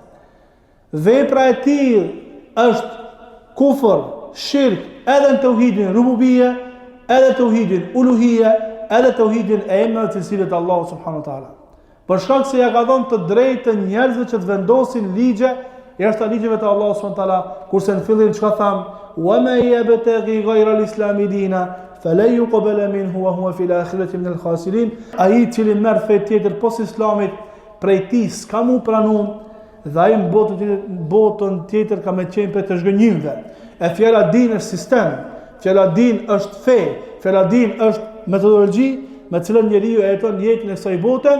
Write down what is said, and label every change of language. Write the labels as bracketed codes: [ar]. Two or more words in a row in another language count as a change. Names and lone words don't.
[sq] Vepra e tij është kufër, shirk, edhe në tauhidin rububie, edhe tauhidin uluhie, edhe tauhidin e emrat të cilët Allahu [ar] سبحانه وتعالى. [sq] Për shkak se ja ka dhënë të drejtën njerëzve që të vendosin ligje jashtë ligjeve të Allahu [ar] سبحانه وتعالى, [sq] kurse në fillim çka tham, [ar] ومن يبتغ غير الإسلام دينا فلا يقبل منه وهو في الآخرة من الخاسرين. [sq] Ai i cili merr fe tjetër pos islamit, prej tij s'ka mu pranuar dhe ai në botën tjetër ka me qenë për të zhgënjimve. E fjala din është sistem, fjala din është fe, fjala din është metodologji me cilën njeriu e jeton jetën e kësaj bote.